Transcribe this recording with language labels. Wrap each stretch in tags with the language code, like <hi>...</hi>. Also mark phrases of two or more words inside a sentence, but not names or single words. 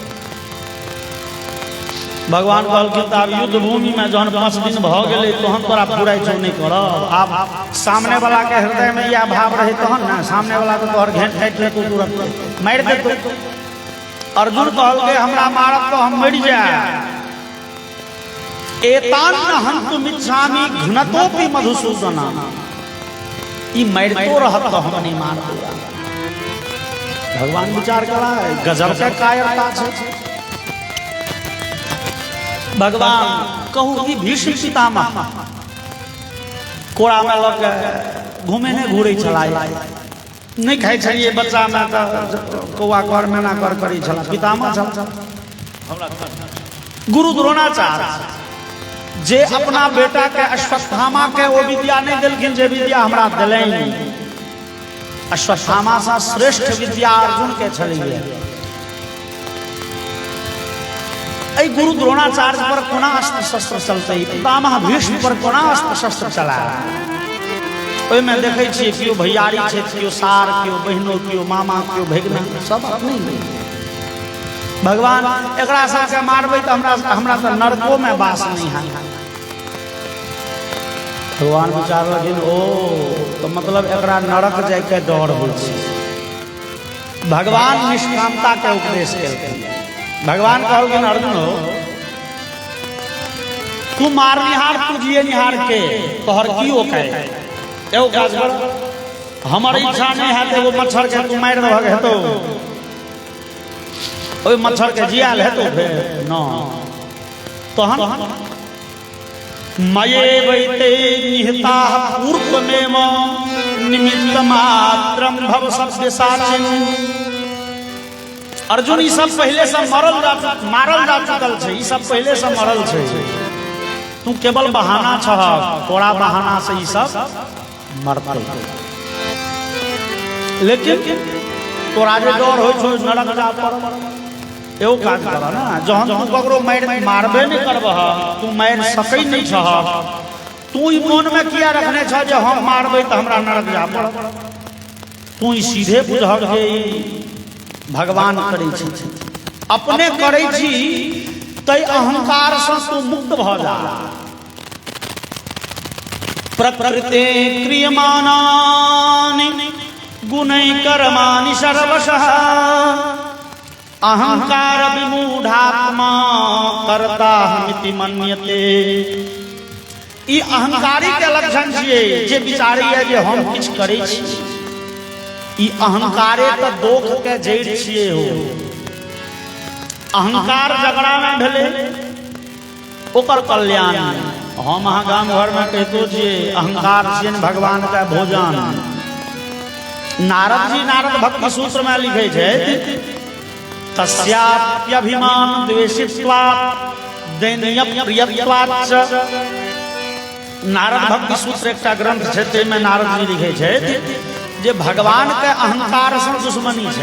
<mai>भगवान कहल के तब युद्ध भूमि में जहन 5 दिन भ गेलै तहन तोरा बुराई जो नहीं करब। आप सामने वाला के हृदय में यह भाव रहे तहन ना, सामने वाला तो तोहर घेंट काट ले, तू तुरंत मार दे। अर्जुन कहल के हमरा मारब तो हम मर जाए।</mai> <sa>एतान हन्तुमिच्छामि घ्नतोपि मधुसूदन,</sa> <mai>ई मरतो रहत तो हम नहीं मार देगा। भगवान विचार करा गजब के कायरता छै। भगवान कहू कि भीष्म पितामह कोड़ा में लग घूमे ने घूरे छला, नहीं खाई छलिए बच्चा में तो कौआ कर मैना कर करी छला। पितामह छल गुरु द्रोणाचार्य जे अपना बेटा के अश्वत्थामा के वो विद्या नहीं दिलखिन जे विद्या हमरा दिलैन। अश्वत्थामा से श्रेष्ठ विद्या अर्जुन के छलिए। ऐ गुरु द्रोणाचार्य पर कोना अस्त्र शस्त्र चलते, पितामह भीष्म पर कोना अस्त्र शस्त्र चला। ओहि में देखे छिए कियो भैयारी छै, कियो सार, कियो बहिनो, कियो मामा, कियो भगिना, सब अपने ही। भगवान एकरा सबके मारबै तो हमरा तो नरको में वास नहीं है। भगवान विचार लगिन ओ तो मतलब एकरा नरक जाय के डर होइ छै। भगवान निष्कामता के उपदेश केलखिन। भगवान कहलखिन अर्जुन हो तू मारनिहार तू जिए निहार के तोहर की ओकै। एगो काज कर, हमर इच्छा नहीं है तो एगो मच्छर के तू मार दहक हेतौ, ओइ मच्छर के जियाल हेतौ फेर न।</mai> <sa>तहन मये वैते निहता पूर्वमेव निमित्त मात्रम भव सत्य साचिन।</sa> <mai>अर्जुन ई सब पहले से मारल जा चुकल छै, ई सब पहले से मरल छै। तू केवल बहाना छह, तोरा बहाना से ई सब मरतै। लेकिन तोरा जे डर होइ छौ नरक जा पर, एगो काज कर ना, जहन तू ककरो मारबे नहीं करबह, तू मार सकै नहीं छह, तू ई मन में किया रखने छ जे हम मारबै तो हमरा नरक जा पड़त। तू ई सीधे बुझह के भगवान करै छी, अपने करै छी तै अहंकार से तू मुक्त भ जा।</mai> <sa>प्रकृते क्रियमाणानि गुणै कर्माणि सर्वशः अहंकार विमूढ़ात्मा कर्ताहमिति मन्यते।</sa> <mai>ई अहंकारी के लक्षण छियै जे विचारैया जे हम किछ करै छी। ई अहंकारे त दोख के जड़ छियै हो। अहंकार झगड़ा में भेले ओकर कल्याण। हम अहाँ गाम घर में कहितो छियै अहंकार छियन भगवान का भोजन। नारद जी नारद भक्ति सूत्र में लिखे छै</mai> <sa>तस्याप्यभिमान द्वेषित्वात् दैन्य प्रियत्वाच्च।</sa> <mai>नारद भक्ति सूत्र एकटा ग्रंथ छै, ताहिमे नारद जी लिखे छै जे भगवान के अहंकार से दुश्मनी छै।</mai>